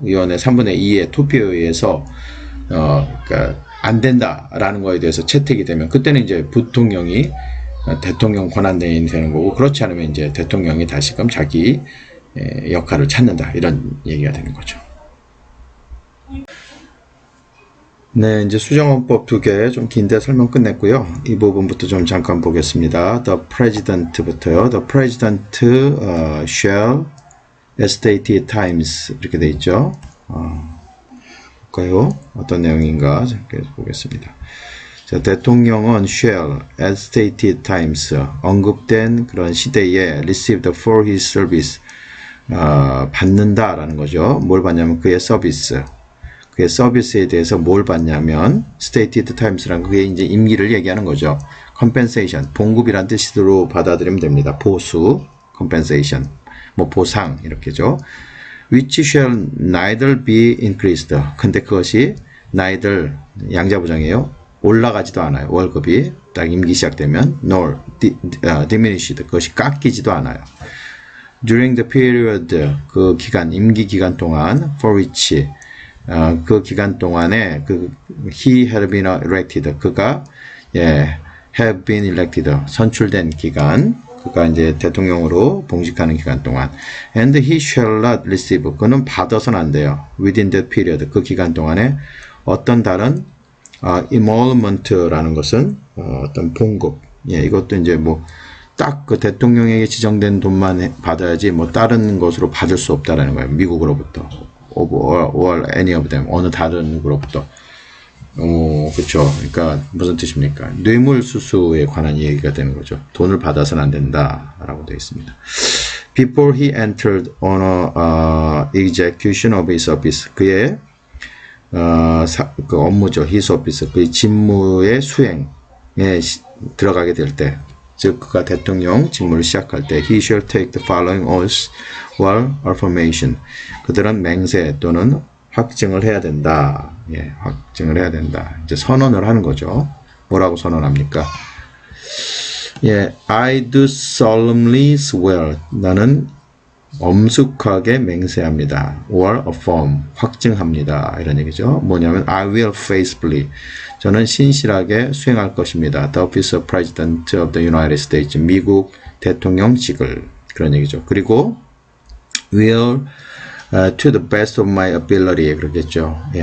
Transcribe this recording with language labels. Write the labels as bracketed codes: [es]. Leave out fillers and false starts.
[ko] 의원의 3분의 2의 투표에 의해서 그러니까 안 된다라는 거에 대해서 채택이 되면 그때는 이제 부통령이 대통령 권한대행이 되는 거고 그렇지 않으면 이제 대통령이 다시금 자기 역할을 찾는다 이런 얘기가 되는 거죠. 네, 이제 수정원법 두 개 좀 긴데 설명 끝냈고요. 이 부분부터 좀 잠깐 보겠습니다. [en] The President부터요. The President shall as stated times [ko] 이렇게 돼 있죠. 볼까요? 어떤 내용인가 잠깐 보겠습니다. 자, 대통령은 [en] shall as stated times [ko] 언급된 그런 시대에 [en] received for his service [ko] 받는다라는 거죠. 뭘 받냐면 그의 서비스. 그의 서비스에 대해서 뭘 받냐면 stated times란 그게 이제 임기를 얘기하는 거죠. compensation 봉급이란 뜻으로 받아들이면 됩니다. 보수 compensation 뭐 보상 이렇게죠. [en] which shall neither be increased. [ko] 근데 그것이 neither 양자부정이에요. 올라가지도 않아요. 월급이 딱 임기 시작되면 [en] nor diminished [ko] 그것이 깎이지도 않아요. [en] during the period [ko] 그 기간 임기 기간 동안 [en] for which [ko] 그 기간 동안에 그 [en] he had been elected [ko] 그가 [en] have been elected [ko] 선출된 기간 그가 이제 대통령으로 봉직하는 기간 동안 [en] and he shall not receive [ko] 그는 받아서는 안 돼요. [en] within that period [ko] 그 기간 동안에 어떤 다른 emolument라는 것은 어떤 봉급 이것도 이제 뭐 딱 그 대통령에게 지정된 돈만 받아야지 뭐 다른 것으로 받을 수 없다라는 거예요. 미국으로부터 [en] or any of them [ko] 어느 다른 곳으로부터 그렇죠. 그러니까 무슨 뜻입니까? 뇌물수수에 관한 얘기가 되는 거죠. 돈을 받아서는 안 된다라고 되어 있습니다. [en] Before he entered on execution of his office [ko] 그의 그 업무죠. [en] his office [ko] 그의 직무의 수행에 들어가게 될 때 즉 그가 대통령 직무를 시작할 때 [en] he shall take the following oaths or affirmation [ko] 그들은 맹세 또는 확증을 해야 된다. 확증을 해야 된다. 이제 선언을 하는 거죠. 뭐라고 선언합니까? [en] I do solemnly swear [ko] 나는 엄숙하게 맹세합니다. [en] or affirm [ko] 확증합니다. 이런 얘기죠. 뭐냐면 [en] I will faithfully [ko] 저는 신실하게 수행할 것입니다. [en] The office of President of the United States [ko] 미국 대통령직을 그런 얘기죠. [en] 그리고 will to the best of my ability [ko] 그러겠죠.